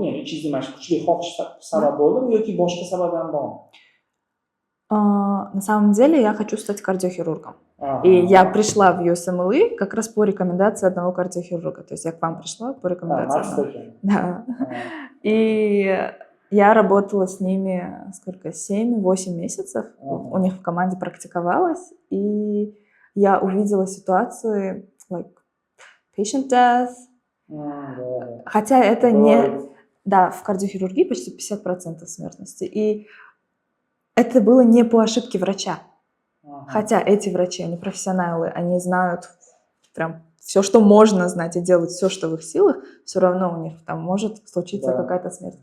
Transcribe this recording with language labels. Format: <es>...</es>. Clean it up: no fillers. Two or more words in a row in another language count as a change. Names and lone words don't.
<uz>Ya'ni ichingizda mana shu kuchli xohish sabab bo'ldimi yoki boshqa sabab ham bormi?</uz> <ru>На самом деле я хочу стать кардиохирургом. И я пришла в USMLE как раз по рекомендации одного кардиохирурга. То есть я к вам пришла по рекомендации одного. Да. И я работала с ними сколько? 7-8 месяцев. У них в команде практиковалась. И я увидела ситуации</ru> <en>like patient death.</en> <ru>Хотя это не... Да, в кардиохирургии почти 50% смертности. И это было не по ошибке врача. Хотя эти врачи, они профессионалы, они знают прям все, что можно знать, и делают все, что в их силах, все равно у них там может случиться какая-то смерть.</ru>